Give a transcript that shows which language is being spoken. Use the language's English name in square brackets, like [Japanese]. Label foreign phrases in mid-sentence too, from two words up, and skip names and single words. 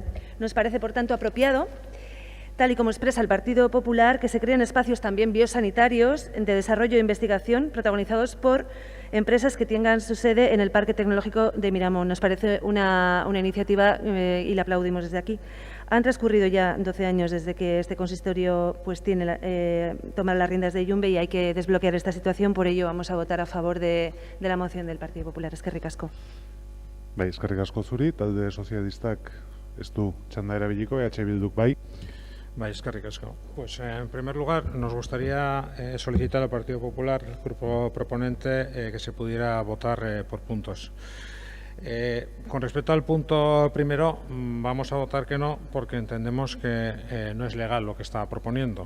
[Spanish] Nos parece, por tanto, apropiado, tal y como expresa el Partido Popular, que se creen espacios también biosanitarios de desarrollo e investigación protagonizados por empresas que tengan su sede en el Parque Tecnológico de Miramón. Nos parece una iniciativa y la aplaudimos desde aquí. Han transcurrido ya 12 años desde que este consistorio pues, toma las riendas de Iyumbe y hay que desbloquear esta situación. Por ello, vamos a votar a favor de la moción del Partido Popular. [Basque] Eskerrik asko. Bai, eskerrik asko zuri, talde sozialistak ez du txanda erabiliko, Bilduk bai. Bai, eskerrik asko. [Spanish] Pues en primer lugar nos gustaría solicitar al Partido Popular, el grupo proponente, que se pudiera votar por puntos. Con respecto al punto primero, vamos a votar que no, porque entendemos que no es legal lo que está proponiendo.